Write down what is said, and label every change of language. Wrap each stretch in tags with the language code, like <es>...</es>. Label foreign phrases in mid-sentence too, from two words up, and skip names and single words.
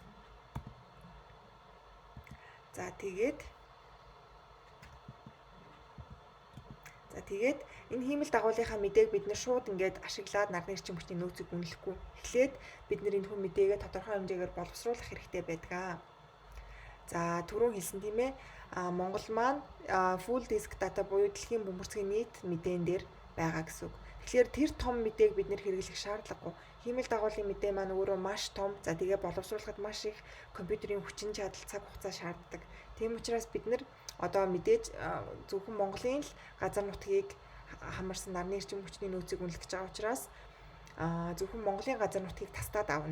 <mn>За тэгээд энэ хиймэл дагуулынхаа мэдээг бид нэр шууд ингээд ашиглаад нарны эрчим хүчний нөөцийг үнэлэхгүй. Эхлээд бид нэр энэ хүн мэдээгээ тодорхой хэмжээгээр боловсруулах хэрэгтэй байдаг. За түрүүн хэлсэн тийм ээ. Монгол маань</mn> <en>full disk data</en> <mn>буюу дэлхийн бөмбөрцгийн нийт мэдээн дээр байгаа гэсэн үг. Тэгэхээр тэр том мэдээг бид нэр хэрэглэх шаардлагагүй. Хиймэл дагуулын мэдээ маань өөрөө маш том. За тэгээ боловсруулахад маш их компьютерийн хүчин чадал, цаг хугацаа шаарддаг. Тийм учраас бид нэр одоо мэдээж зөвхөн Монголын л газар нутгийг хамарсан нарны эрчим хүчний нөөцийг үнэлэх гэж байгаа учраас зөвхөн Монголын газар нутгийг тастаад авна.</mn>